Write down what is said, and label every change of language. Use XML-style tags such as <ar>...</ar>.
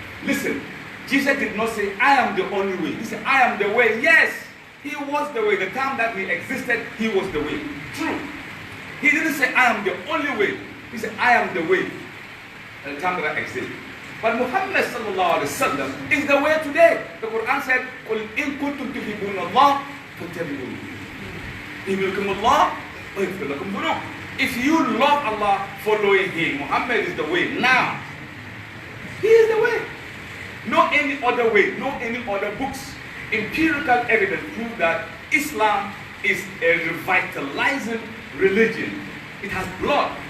<en>Listen, Jesus did not say, I am the only way. He said, I am the way. Yes, he was the way. The time that he existed, he was the way. True. He didn't say, I am the only way. He said, I am the way at the time that I exist. But Muhammad sallallahu alaihi wasallam is the way today. The Quran said,</en> <ar>قُلْ إِن كُنْتُمْ تُحِبُّونَ اللَّهَ فَاتَّبِعُونِي يُحْبِبْكُمُ اللَّهُ وَيَغْفِرْ لَكُمْ ذُنُوبَكُمْ.</ar> <en>If you love Allah, following him. Muhammad is the way. Now, he is the way. No any other way, no any other books. Empirical evidence prove that Islam is a revitalizing religion. It has blood.</en>